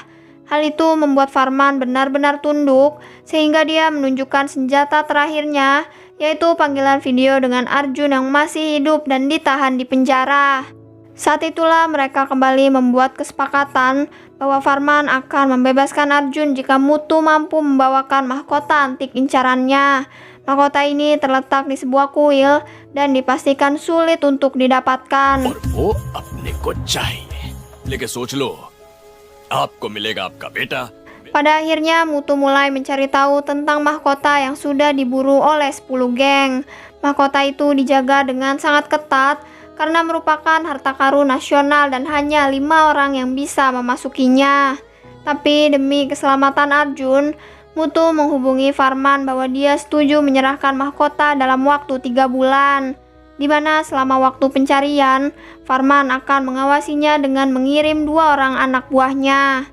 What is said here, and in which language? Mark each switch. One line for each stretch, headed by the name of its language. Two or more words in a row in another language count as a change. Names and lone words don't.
Indonesian: Hal itu membuat Farman benar-benar tunduk sehingga dia menunjukkan senjata terakhirnya, yaitu panggilan video dengan Arjun yang masih hidup dan ditahan di penjara. Saat itulah mereka kembali membuat kesepakatan bahwa Farman akan membebaskan Arjun jika Mutu mampu membawakan mahkota antik incarannya. Mahkota ini terletak di sebuah kuil dan dipastikan sulit untuk didapatkan.
Hindi: और वो अपने को चाहिए लेकिन सोच लो आपको मिलेगा आपका बेटा
Indonesian: Pada akhirnya Mutu mulai mencari tahu tentang mahkota yang sudah diburu oleh 10 geng. Mahkota itu dijaga dengan sangat ketat karena merupakan harta karun nasional dan hanya 5 orang yang bisa memasukinya. Tapi demi keselamatan Arjun, Mutu menghubungi Farman bahwa dia setuju menyerahkan mahkota dalam waktu 3 bulan, di mana selama waktu pencarian, Farman akan mengawasinya dengan mengirim 2 orang anak buahnya.